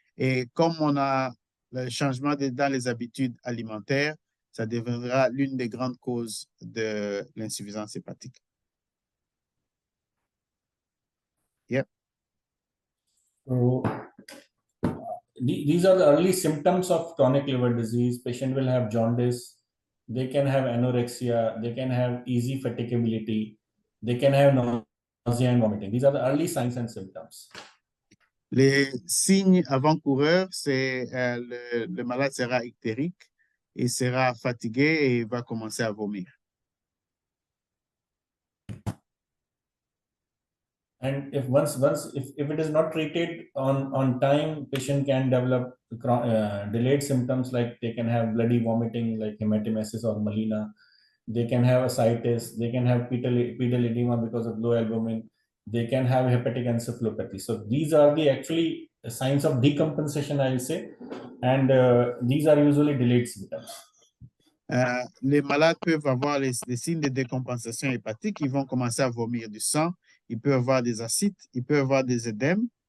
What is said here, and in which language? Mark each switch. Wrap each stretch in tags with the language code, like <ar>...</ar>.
<fr>Et comme on a le changement dans les habitudes alimentaires, ça deviendra l'une des grandes causes de l'insuffisance hépatique.</fr> <en>Yep. So these are the early symptoms of chronic liver disease. Patient will have jaundice. They can have anorexia. They can have easy fatigability. They can have nausea and vomiting. These are the early signs and symptoms.</en> <fr>Les signes avant-coureurs, c'est le malade sera ictérique, il sera fatigué et il va commencer à vomir.</fr> <en>And if it is not treated on time, patient can develop delayed symptoms like they can have bloody vomiting like hematemesis or melena. They can have ascites. They can have pedal edema because of low albumin. They can have hepatic encephalopathy. So these are the actually signs of decompensation, I will say, and these are usually delayed symptoms.</en> <fr>Les malades peuvent avoir des signes de décompensation hépatique. Ils vont commencer à vomir du sang. Ils peuvent avoir des acides. Ils peuvent avoir des édèmes.</fr>